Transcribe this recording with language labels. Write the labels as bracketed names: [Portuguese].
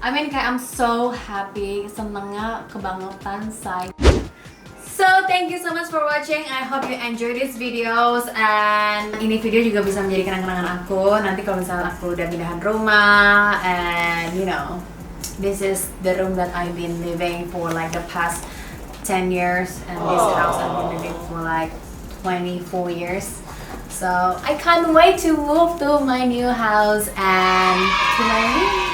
[English] I mean kayak I'm so happy, [Indonesian] senengnya kebangetan say. [English] So thank you so much for watching. I hope you enjoy these videos and [Indonesian] ini video juga bisa menjadi kenang-kenangan aku. Nanti kalau misalnya aku udah pindahan rumah [English] and you know, this is the room that I've been living for like the past 10 years and this house I've been living for like 24 years. So I can't wait to move to my new house and to my room.